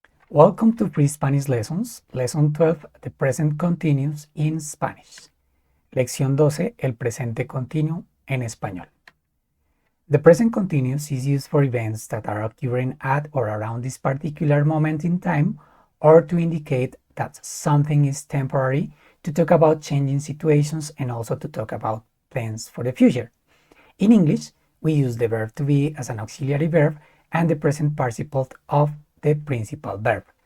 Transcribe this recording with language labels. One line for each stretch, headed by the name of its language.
English: Welcome to Free Spanish Lessons, Lesson 12, the present continuous in Spanish.
Spanish: Lección 12, el presente continuo en español.
English: The present continuous is used for events that are occurring at or around this particular moment in time, or to indicate that something is temporary, to talk about changing situations, and also to talk about plans for the future. In English, we use the verb to be as an auxiliary verb and the present participle of the principal verb.